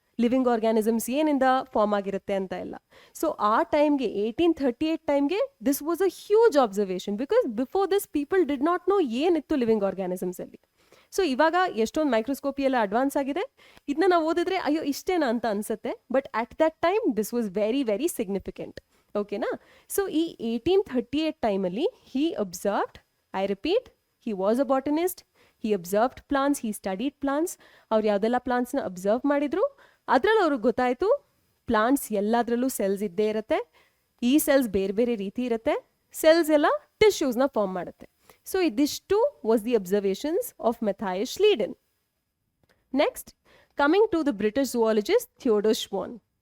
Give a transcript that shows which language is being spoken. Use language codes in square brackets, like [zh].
[kn] Living organisms ಏನಿಂದ form ಆಗಿರುತ್ತೆ ಅಂತ ಎಲ್ಲ. ಸೊ ಆ ಟೈಮ್ಗೆ 1838 ಟೈಮ್ಗೆ [en] this was a huge observation, because before this people did not know [kn] ಏನಿತ್ತು ಲಿವಿಂಗ್ ಆರ್ಗ್ಯಾನಿಸಮ್ಸ್ ಅಲ್ಲಿ. ಸೊ ಇವಾಗ ಎಷ್ಟೊಂದು ಮೈಕ್ರೋಸ್ಕೋಪಿ ಎಲ್ಲ ಅಡ್ವಾನ್ಸ್ ಆಗಿದೆ, ಇದನ್ನ ನಾವು ಓದಿದ್ರೆ ಅಯ್ಯೋ ಇಷ್ಟೇನಾ ಅಂತ ಅನ್ಸುತ್ತೆ, [en] But at that time this was very very significant. [kn] ಓಕೆನಾ. [en] so [kn] ಈ 1838 ಟೈಮಲ್ಲಿ [en] He observed, I repeat, he was a botanist, he observed plants, he studied plants. [kn] ಅವ್ರು ಯಾವುದೆಲ್ಲ ಪ್ಲಾಂಟ್ಸ್ನ ಅಬ್ಸರ್ವ್ ಮಾಡಿದ್ರು ಅದರಲ್ಲಿ ಅವ್ರಿಗೆ ಗೊತ್ತಾಯಿತು ಪ್ಲಾಂಟ್ಸ್ ಎಲ್ಲದರಲ್ಲೂ ಸೆಲ್ಸ್ ಇದ್ದೇ ಇರುತ್ತೆ, ಈ ಸೆಲ್ಸ್ ಬೇರೆ ಬೇರೆ ರೀತಿ ಇರುತ್ತೆ, ಸೆಲ್ಸ್ ಎಲ್ಲ ಟಿಶ್ಯೂಸ್ನ ಫಾರ್ಮ್ ಮಾಡುತ್ತೆ. [en] so [kn] ಇದಿಷ್ಟು [en] Was the observations of Matthias Schleiden. Next, coming to the British zoologist Theodor Schwann.